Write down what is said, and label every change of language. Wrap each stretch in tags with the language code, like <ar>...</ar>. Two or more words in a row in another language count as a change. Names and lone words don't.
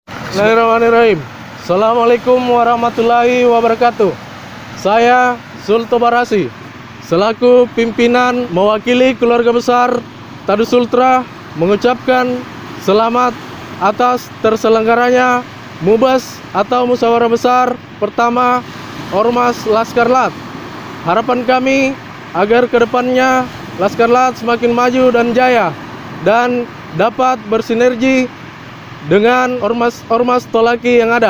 <ar>بسم الله الرحمن الرحيم. السلام عليكم ورحمة الله وبركاته.</ar> <id>Saya Sulto Barasi, selaku pimpinan mewakili keluarga besar Tadu Sultra, mengucapkan selamat atas terselenggaranya Mubas atau Musyawarah Besar pertama Ormas Laskar Lat. Harapan kami agar kedepannya Laskar Lat semakin maju dan jaya dan dapat bersinergi dengan ormas Tolaki yang ada.</id>